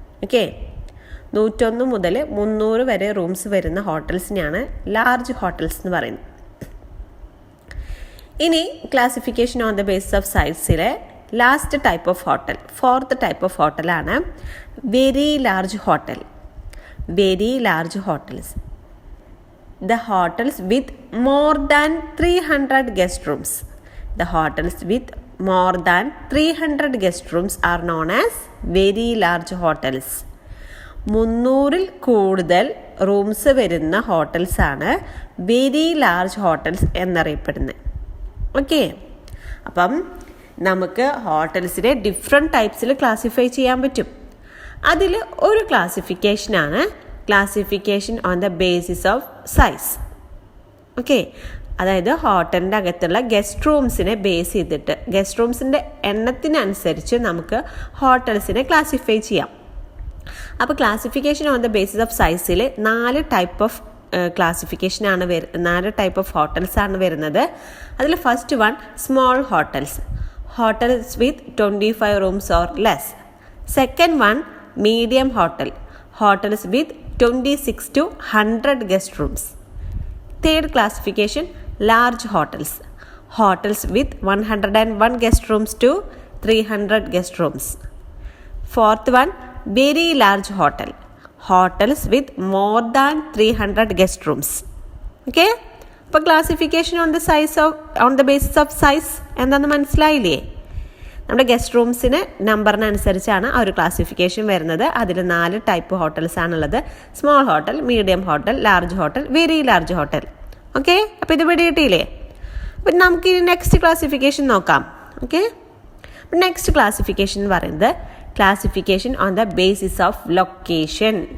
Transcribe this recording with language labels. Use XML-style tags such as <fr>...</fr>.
<ml>Okay, 101 മുതൽ 300 വരെ rooms വരുന്ന ഹോട്ടൽസിനെയാണ് ലാർജ് ഹോട്ടൽസ് എന്ന് പറയുന്നത്. ഇനി</ml> <en>Classification on the basis of സൈസിലെ last type of hotel, fourth type of ഹോട്ടലാണ് very large hotel. Very large hotels, the hotels with more than 300 guest rooms. The hotels with more than 300 guest rooms are known as very large hotels.</en> <ml>300-ൽ കൂടുതൽ rooms വരുന്ന hotels ആണ് very large hotels എന്നറിയപ്പെടുന്നത്. Okay, അപ്പം നമുക്ക് ഹോട്ടൽസിനെ different ടൈപ്സിൽ classify ചെയ്യാൻ പറ്റും. അതിൽ ഒരു ക്ലാസിഫിക്കേഷനാണ്</ml> <en>Classification on the basis of size.</en> <ml>Okay, അതായത് ഹോട്ടലിൻ്റെ അകത്തുള്ള ഗസ്റ്റ് റൂംസിനെ ബേസ് ചെയ്തിട്ട് ഗസ്റ്റ് റൂംസിൻ്റെ എണ്ണത്തിനനുസരിച്ച് നമുക്ക് ഹോട്ടൽസിനെ ക്ലാസിഫൈ ചെയ്യാം. അപ്പോൾ</ml> <en>classification on the basis of സൈസിൽ</en> <ml>4 type of ക്ലാസിഫിക്കേഷനാണ് 4 type of hotels ആണ് വരുന്നത്.</ml> <en>അതിൽ first one small hotels, hotels with 25 rooms or less. Second one medium hotel, hotels with 26 to 100 guest rooms. Third classification, large hotels, hotels with 101 guest rooms to 300 guest rooms. Fourth one, very large hotel, hotels with more than 300 guest rooms. Okay, അപ്പോൾ classification on the basis of size</en> <ml>എന്താണെന്ന് മനസ്സിലായില്ലേ? നമ്മുടെ guest റൂംസിന് നമ്പറിനനുസരിച്ചാണ് ആ ഒരു classification വരുന്നത്.</ml> <en>അതിൽ 4 type hotels ആണുള്ളത്: small hotel, medium hotel, large hotel, very large hotel.</en> <ml>Okay, അപ്പോൾ ഇത് ഇവിടെ കിട്ടിയില്ലേ? അപ്പം നമുക്ക് ഇനി നെക്സ്റ്റ് ക്ലാസിഫിക്കേഷൻ നോക്കാം. ഓക്കെ, അപ്പം നെക്സ്റ്റ് ക്ലാസിഫിക്കേഷൻ എന്ന് പറയുന്നത്</ml> <en>Classification on the basis of location.</en>